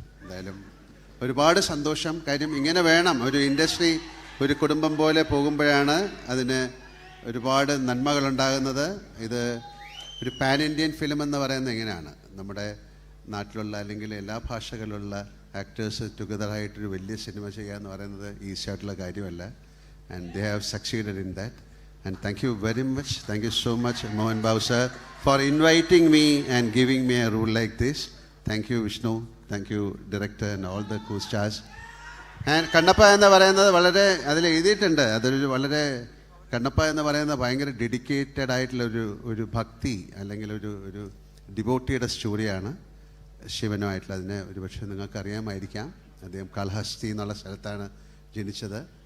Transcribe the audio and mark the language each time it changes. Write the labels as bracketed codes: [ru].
[ml] എന്തായാലും ഒരുപാട് സന്തോഷം. കാര്യം ഇങ്ങനെ വേണം ഒരു ഇൻഡസ്ട്രി, ഒരു കുടുംബം പോലെ പോകുമ്പോഴാണ് അതിന് ഒരുപാട് നന്മകളുണ്ടാകുന്നത്. ഇത് ഒരു പാൻ ഇന്ത്യൻ ഫിലിം എന്ന് പറയുന്നത് എങ്ങനെയാണ്, നമ്മുടെ നാട്ടിലുള്ള അല്ലെങ്കിൽ എല്ലാ ഭാഷകളിലുള്ള ആക്ടേഴ്സ് ടുഗദറായിട്ടൊരു വലിയ സിനിമ ചെയ്യുക എന്ന് പറയുന്നത് ഈസി ആയിട്ടുള്ള കാര്യമല്ല. [en] And they have succeeded in that. And thank you very much. Thank you so much, Mohan Babu sir, for inviting me and giving me a role like this. Thank you, Vishnu. Thank you, director and all the co-stars. [ml] And Kannappa എന്ന് പറയുന്നത് വളരെ അതിൽ എഴുതിയിട്ടുണ്ട്. വളരെ കണ്ണപ്പ എന്ന് പറയുന്നത് ഭയങ്കര dedicated ആയിട്ടുള്ള ഒരു ഭക്തി അല്ലെങ്കിൽ ഒരു ഡിവോട്ടിയുടെ സ്റ്റോറിയാണ് ശിവനുമായിട്ടുള്ള. അതിനെ ഒരുപക്ഷെ നിങ്ങൾക്ക് അറിയാമായിരിക്കാം. അദ്ദേഹം കാളഹസ്തി എന്നുള്ള സ്ഥലത്താണ് ജനിച്ചത്.